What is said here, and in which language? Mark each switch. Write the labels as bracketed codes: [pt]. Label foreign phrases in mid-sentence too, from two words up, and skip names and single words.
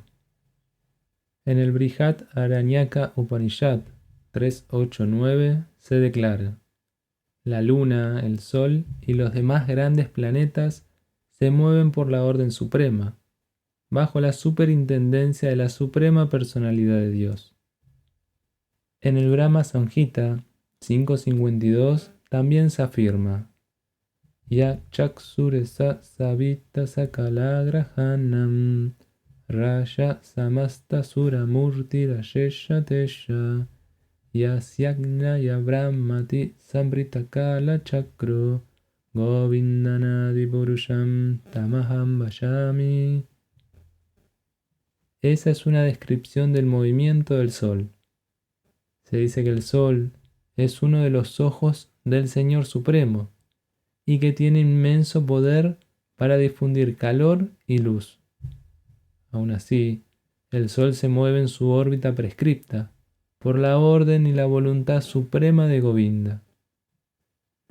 [es] En el Brihat Aranyaka Upanishad 3.8.9 se declara: la luna, el sol y los demás grandes planetas se mueven por la orden suprema, bajo la superintendencia de la suprema personalidad de Dios. En el Brahma Samhita 5.52 también se afirma: [sa] यच्चक्षुरेष सविता सकलग्रहाणां राजा समस्तसुरमूर्तिरशेषतेजाः यस्याज्ञया भ्रमति सम्भृतकालचक्रो गोविन्दमादिपुरुषं तमहं भजामि. [es] Esa es una descripción del movimiento del sol. Se dice que el sol es uno de los ojos del Señor Supremo y que tiene inmenso poder para difundir calor y luz. Aún así, el sol se mueve en su órbita prescripta por la orden y la voluntad suprema de Govinda.